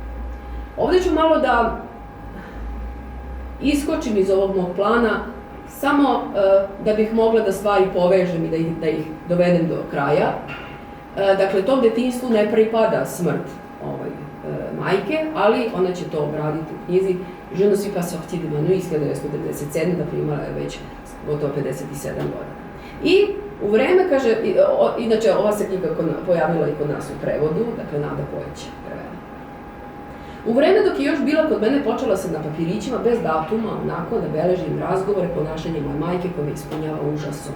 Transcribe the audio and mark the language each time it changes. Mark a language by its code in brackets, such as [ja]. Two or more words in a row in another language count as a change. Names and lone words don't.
[sr] Ovdje ću malo da iskočim iz ovog mog plana samo da bih mogla da stvari povežem i da ih dovedem do kraja. Dakle, tom detinjstvu ne pripada smrt majke, ali ona će to obraditi u knjizi Je ne suis pas sortie de ma nuit iz 1997, dakle imala je već gotovo 57 godina. I u vreme, kaže, inače ova se knjiga pojavila i kod nas u prevodu, dakle Nada Pojić prevela. U vreme dok je još bila kod mene, počela sam na papirićima bez datuma, onako da beležim razgovore, ponašanje moje majke koje me ispunjava užasom.